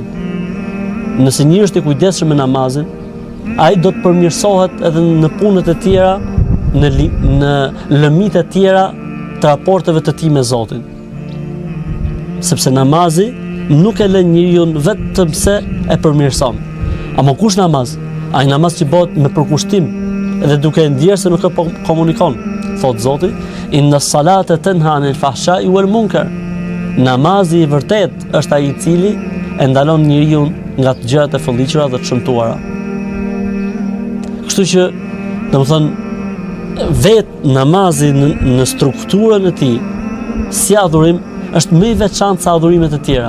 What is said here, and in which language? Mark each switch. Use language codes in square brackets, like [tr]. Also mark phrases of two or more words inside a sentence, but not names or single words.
[sq] Nëse njeriu është i kujdesshëm me namazin, ai do të përmirësohet edhe në punët e tjera, në lëmit e tjera të raporteve të tij me Zotin. Sepse namazi nuk e lën njeriu vetëm se e përmirëson. Ama kush namaz? Ai namaz që bëhet me përkushtim dhe duke ndjerë se nuk e komunikon. Thot Zoti, [ar] إن الصلاة تنهى عن الفحشاء والمنكر. [sq] Namazi i vërtet është ai i cili e ndalon njeriu nga të gjërat e fëlliqura dhe të shëmtuara. Kështu që, domethënë, vetë namazi në strukturën e tij, si adhurim, është më i veçantë se adhurimet e tjera.